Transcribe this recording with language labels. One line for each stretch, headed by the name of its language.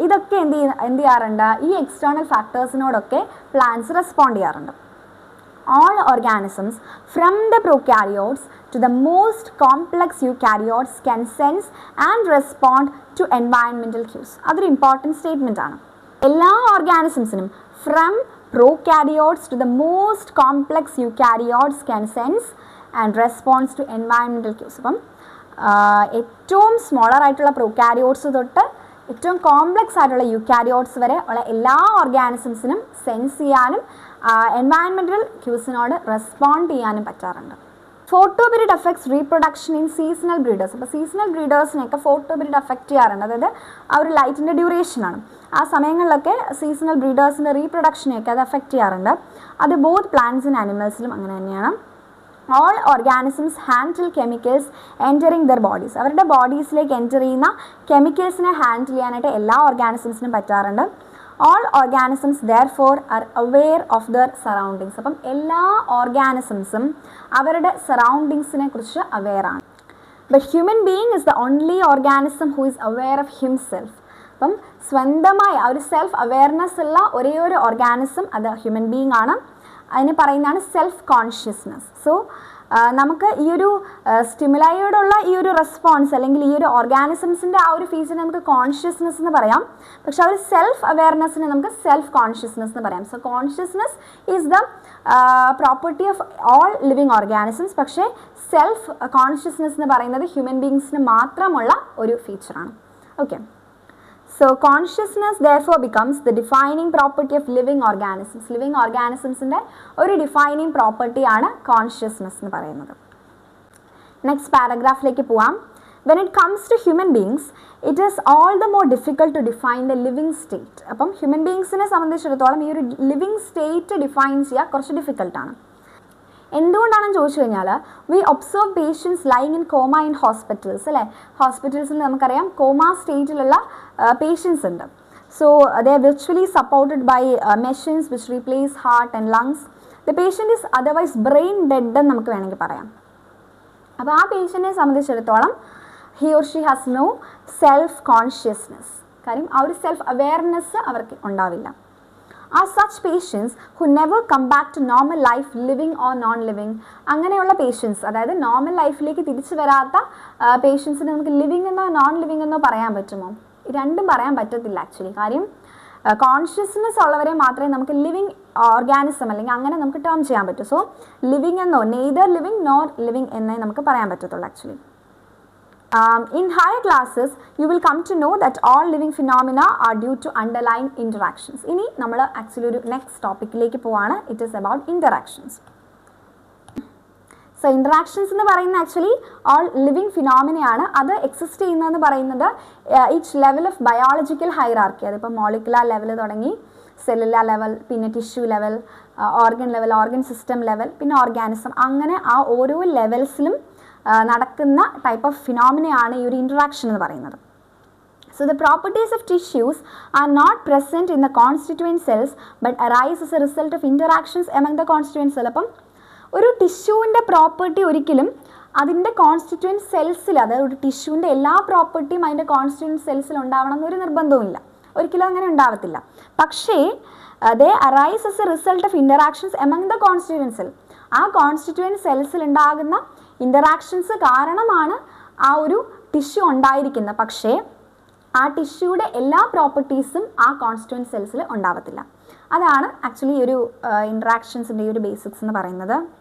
Malayalam: ഇതൊക്കെ എന്ത് ചെയ്യാറുണ്ട്? ഈ എക്സ്റ്റേണൽ ഫാക്ടേഴ്സിനോടൊക്കെ പ്ലാന്റ്സ് റെസ്പോണ്ട് ചെയ്യാറുണ്ട്.
English: all organisms from the prokaryotes to the most complex eukaryotes can sense and respond to environmental cues.
Malayalam: അതൊരു important statement ആണ്. എല്ലാ ഓർഗാനിസംസിനും
English: From prokaryotes to the most complex eukaryotes can sense and responds to environmental cues.
Malayalam: അപ്പം ഏറ്റവും smaller ആയിട്ടുള്ള പ്രൊകാരിയോട്സ് തൊട്ട് ഏറ്റവും complex ആയിട്ടുള്ള eukaryotes വരെ ഉള്ള എല്ലാ ഓർഗാനിസംസിനും സെൻസ് ചെയ്യാനും എൻവയൺമെൻറ്റൽ ക്യൂസിനോട് റെസ്പോണ്ട് ചെയ്യാനും പറ്റാറുണ്ട്. Photo period affects reproduction in seasonal breeders. അപ്പോൾ സീസണൽ ബ്രീഡേഴ്സിനെയൊക്കെ ഫോട്ടോ പീരീഡ് അഫക്റ്റ് ചെയ്യാറുണ്ട്. അതായത് ആ ഒരു ലൈറ്റിൻ്റെ ഡ്യൂറേഷനാണ്. ആ സമയങ്ങളിലൊക്കെ സീസണൽ ബ്രീഡേഴ്സിൻ്റെ റീപ്രൊഡക്ഷനെയൊക്കെ അത് അഫക്റ്റ് ചെയ്യാറുണ്ട്. അത് ബോത്ത് പ്ലാന്റ്സ് ആൻഡ് ആനിമൽസിലും അങ്ങനെ തന്നെയാണ്.
English: all organisms handle chemicals entering their bodies.
Malayalam: അവരുടെ ബോഡീസിലേക്ക് എൻ്റർ ചെയ്യുന്ന കെമിക്കൽസിനെ ഹാൻഡിൽ ചെയ്യാനായിട്ട് എല്ലാ ഓർഗാനിസംസിനും പറ്റാറുണ്ട്.
English: all organisms therefore are aware of their surroundings.
Malayalam: അപ്പം എല്ലാ ഓർഗാനിസംസും അവരുടെ സറൗണ്ടിങ്സിനെ കുറിച്ച് അവെയർ ആണ്.
English: but human being is the only organism who is aware of himself.
Malayalam: അപ്പം സ്വന്തമായി ആ ഒരു സെൽഫ് അവെയർനെസ് ഉള്ള ഒരേ ഒരു ഓർഗാനിസം അത് ഹ്യൂമൻ ബീയിങ് ആണ്. അതിനെ പറയുന്നതാണ് സെൽഫ് കോൺഷ്യസ്നെസ്. സോ നമുക്ക് ഈ ഒരു സ്റ്റിമുലൈയോടുള്ള ഈ ഒരു റെസ്പോൺസ് അല്ലെങ്കിൽ ഈ ഒരു ഓർഗാനിസംസിൻ്റെ ആ ഒരു ഫീസിനെ നമുക്ക് കോൺഷ്യസ്നെസ് എന്ന് പറയാം. പക്ഷെ ആ ഒരു സെൽഫ് അവെയർനെസ്സിനെ നമുക്ക് സെൽഫ് കോൺഷ്യസ്നെസ് എന്ന് പറയാം.
English: So consciousness is the property of all living organisms.
Malayalam: പക്ഷേ സെൽഫ് കോൺഷ്യസ്നെസ് എന്ന് പറയുന്നത് ഹ്യൂമൻ ബീയിങ്സിന് മാത്രമുള്ള ഒരു ഫീച്ചറാണ്. Okay.
English: So consciousness therefore becomes the defining property of living organisms.
Malayalam: Living organismsന്റെ ഒരു defining property ആണ് consciousness എന്ന് പറയുന്നത്. നെക്സ്റ്റ് പാരഗ്രാഫിലേക്ക് പോവാം.
English: When it comes to human beings, it is all the more difficult to define the living state.
Malayalam: അപ്പം human ബീയിങ്സിനെ സംബന്ധിച്ചിടത്തോളം ഈ ഒരു living state define ചെയ്യുക കുറച്ച് ഡിഫിക്കൽട്ടാണ്. എന്തുകൊണ്ടാണെന്ന് ചോദിച്ചു കഴിഞ്ഞാൽ
English: we observe patients lying in coma in hospitals
Malayalam: അല്ലേ. ഹോസ്പിറ്റൽസിൽ നമുക്കറിയാം കോമ സ്റ്റേറ്റിലുള്ള പേഷ്യൻസ് ഉണ്ട്.
English: So they are virtually supported by machines which replace heart and lungs. The patient is otherwise brain dead
Malayalam: എന്ന് നമുക്ക് വേണമെങ്കിൽ പറയാം. അപ്പോൾ ആ പേഷ്യൻറ്റിനെ സംബന്ധിച്ചിടത്തോളം
English: He or she has no self consciousness.
Malayalam: കാര്യം ആ ഒരു സെൽഫ് അവെയർനെസ് അവർക്ക് ഉണ്ടാവില്ല.
English: Are such patients who never come back to normal life, living or non-living.
Malayalam: അങ്ങനെയുള്ള പേഷ്യൻസ്, അതായത് നോർമൽ ലൈഫിലേക്ക് തിരിച്ചു വരാത്ത പേഷ്യൻസിന് നമുക്ക് ലിവിങ് എന്നോ നോൺ ലിവിങ് എന്നോ പറയാൻ പറ്റുമോ? രണ്ടും പറയാൻ പറ്റത്തില്ല ആക്ച്വലി. കാര്യം കോൺഷ്യസ്നെസ് ഉള്ളവരെ മാത്രമേ നമുക്ക് ലിവിങ് ഓർഗാനിസം അല്ലെങ്കിൽ അങ്ങനെ നമുക്ക് ടേം ചെയ്യാൻ പറ്റൂ. സോ ലിവിങ് എന്നോ നെയ്തർ ലിവിങ് നോർ ലിവിങ് എന്നേ നമുക്ക് പറയാൻ പറ്റത്തുള്ളൂ actually.
English: In higher classes, you will come to know that all living phenomena are due to underlying interactions.
Malayalam: ഇനി നമ്മൾ ആക്ച്വലി ഒരു നെക്സ്റ്റ് ടോപ്പിക്കിലേക്ക് പോവാണ്.
English: It is about interactions.
Malayalam: So interactions എന്ന് പറയുന്നത് ആക്ച്വലി ഓൾ ലിവിങ് ഫിനോമിനയാണ്. അത് എക്സിസ്റ്റ് ചെയ്യുന്നതെന്ന് പറയുന്നത്
English: Each level of biological hierarchy.
Malayalam: അതിപ്പോൾ മോളിക്കുലാർ ലെവൽ തുടങ്ങി സെല്ലുലാർ ലെവൽ, പിന്നെ tissue level, organ level, organ system level, പിന്നെ ഓർഗാനിസം, അങ്ങനെ ആ ഓരോ ലെവൽസിലും നടക്കുന്ന ടൈപ്പ് ഓഫ് ഫിനോമിനയാണ് ഈ ഒരു ഇൻട്രാക്ഷൻ എന്ന് പറയുന്നത്.
English: So the properties of tissues are not present in the constituent cells but arise as a result of interactions among the constituent cells.
Malayalam: അപ്പം ഒരു ടിഷ്യൂവിൻ്റെ പ്രോപ്പർട്ടി ഒരിക്കലും അതിൻ്റെ കോൺസ്റ്റിറ്റ്യൂവൻറ്റ് സെൽസിൽ, അതായത് ഒരു ടിഷ്യൂവിൻ്റെ എല്ലാ പ്രോപ്പർട്ടിയും അതിൻ്റെ കോൺസ്റ്റിറ്റ്യൂവൻറ്റ് സെൽസിൽ ഉണ്ടാവണം എന്നൊരു നിർബന്ധവുമില്ല. ഒരിക്കലും അങ്ങനെ ഉണ്ടാവത്തില്ല. പക്ഷേ
English: they arise as a result of interactions among the constituent cell.
Malayalam: ആ കോൺസ്റ്റിറ്റ്യൂവൻറ്റ് സെൽസിൽ ഉണ്ടാകുന്ന ഇൻ്ററാക്ഷൻസ് കാരണമാണ് ആ ഒരു ടിഷ്യൂ ഉണ്ടായിരിക്കുന്നത്. പക്ഷേ ആ ടിഷ്യൂയുടെ എല്ലാ പ്രോപ്പർട്ടീസും ആ കോൺസ്റ്റിറ്റ്യൂവൻറ്റ് സെൽസിൽ ഉണ്ടാവത്തില്ല. അതാണ് ആക്ച്വലി ഒരു ഇൻട്രാക്ഷൻസിൻ്റെ ഒരു ബേസിക്സ് എന്ന് പറയുന്നത്.